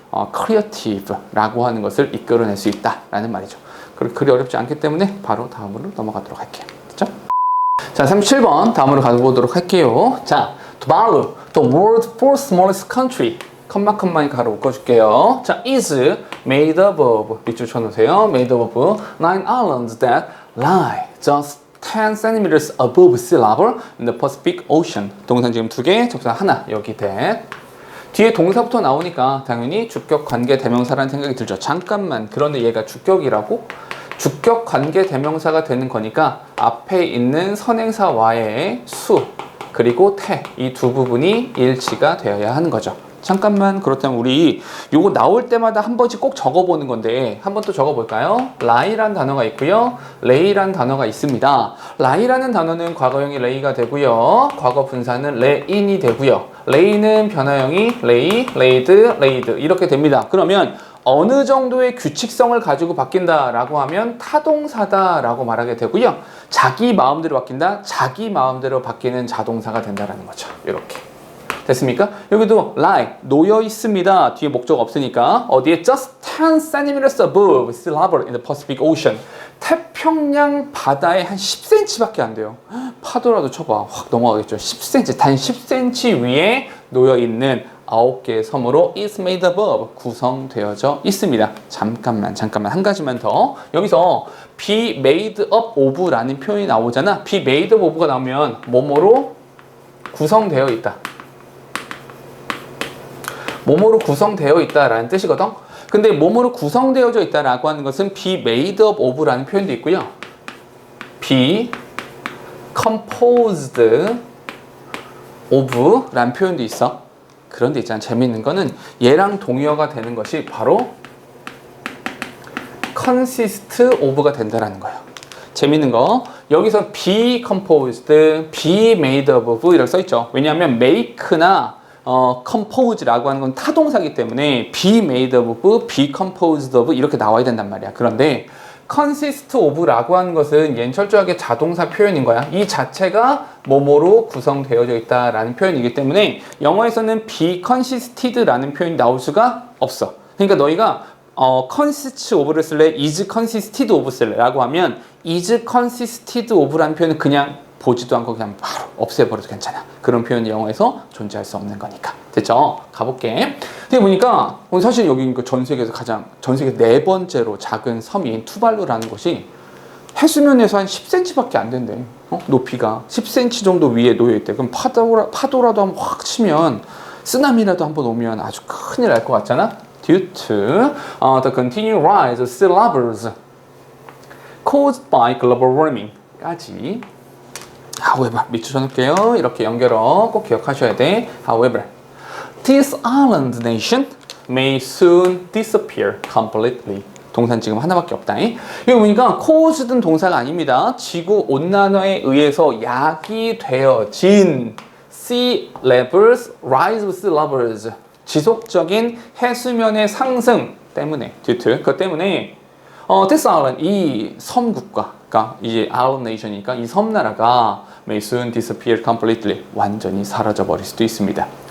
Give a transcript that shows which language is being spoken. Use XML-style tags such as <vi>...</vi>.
<ko>creative라고 하는 것을 이끌어낼 수 있다라는 말이죠. 그리 어렵지 않기 때문에 바로 다음으로 넘어가도록 할게요. 됐죠? 자, 37번 다음으로 가보도록 할게요.</ko> <en>자, Tuvalu, the world's fourth smallest country.</en> <ko>컴마이 가로 묶어줄게요.</ko> <en>자, is made up of,</en> <ko>밑줄 쳐놓으세요.</ko> <en>made up of 9 islands that lie just 10 centimeters above sea level in the Pacific Ocean.</en> <ko>동사 지금 2개, 접사 하나, 여기 that. 뒤에 동사부터 나오니까 당연히 주격 관계 대명사라는 생각이 들죠. 잠깐만, 그런데 얘가 주격이라고? 주격 관계 대명사가 되는 거니까 앞에 있는 선행사와의 수 그리고 태, 이 두 부분이 일치가 되어야 하는 거죠. 잠깐만, 그렇다면 우리 요거 나올 때마다 한 번씩 꼭 적어보는 건데 한 번 또 적어볼까요? lie란 단어가 있고요, lay란 단어가 있습니다. lie라는 단어는 과거형이 lay가 되고요, 과거 분사는 lay인이 되고요, lay는 변화형이 lay, laid, laid 이렇게 됩니다. 그러면 어느 정도의 규칙성을 가지고 바뀐다라고 하면 타동사다라고 말하게 되고요, 자기 마음대로 바뀐다, 자기 마음대로 바뀌는 자동사가 된다라는 거죠. 이렇게 됐습니까? 여기도 lie, 놓여 있습니다. 뒤에 목적 없으니까 어디에</ko> <en>just 10 centimeters above sea level in the Pacific Ocean.</en> <ko>태평양 바다에 한 10cm밖에 안 돼요. 파도라도 쳐봐, 확 넘어가겠죠. 10cm, 단 10cm 위에 놓여 있는 9개의 섬으로 is made up of, 구성되어져 있습니다. 잠깐만 한 가지만 더. 여기서 be made up of라는 표현이 나오잖아. be made up of가 나오면 뭐뭐로 구성되어 있다, 뭐뭐로 구성되어 있다라는 뜻이거든. 근데 뭐뭐로 구성되어져 있다라고 하는 것은 be made up of라는 표현도 있고요, be composed of라는 표현도 있어. 그런데 있잖아, 재밌는 거는 얘랑 동의어가 되는 것이 바로 consist of가 된다라는 거예요. 재밌는 거, 여기서 be composed, be made up of 이렇게 써있죠. 왜냐하면 make나 compose라고 하는 건 타동사이기 때문에 be made of, be composed of 이렇게 나와야 된단 말이야. 그런데 consist of라고 하는 것은 얘는 철저하게 자동사 표현인 거야. 이 자체가 뭐뭐로 구성되어져 있다라는 표현이기 때문에 영어에서는 be consisted라는 표현이 나올 수가 없어. 그러니까 너희가 consists of를 쓸래, is consisted of 쓸래라고 하면 is consisted of라는 표현은 그냥 보지도 않고 그냥 바로 없애버려도 괜찮아. 그런 표현이 영어에서 존재할 수 없는 거니까. 됐죠? 가볼게. 근데 보니까 사실 여기 전 세계에서 전 세계 4번째로 작은 섬인 투발루라는 곳이 해수면에서 한 10cm밖에 안 된대. 높이가 10cm 정도 위에 놓여 있대. 그럼 파도라도 한번 확 치면, 쓰나미라도 한번 오면 아주 큰일 날 것 같잖아.</ko> <en>Due to the continued rise of sea levels caused by global warming</en> <ko>까지. However, 밑줄 쳐놓을게요. 이렇게 연결어 꼭 기억하셔야 돼.</ko> <en>However, this island nation may soon disappear completely.</en> <ko>동사는 지금 하나밖에 없다. 여기 보니까 caused는 동사가 아닙니다. 지구 온난화에 의해서 야기되어진 sea levels,</ko> <en>rise of sea levels,</en> <ko>지속적인 해수면의 상승 때문에, due to, 그것 때문에 this island, 이 섬국가가 이제 island nation이니까 이 섬나라가</ko> <en>may soon disappear completely,</en> <ko>완전히 사라져 버릴 수도 있습니다.</ko>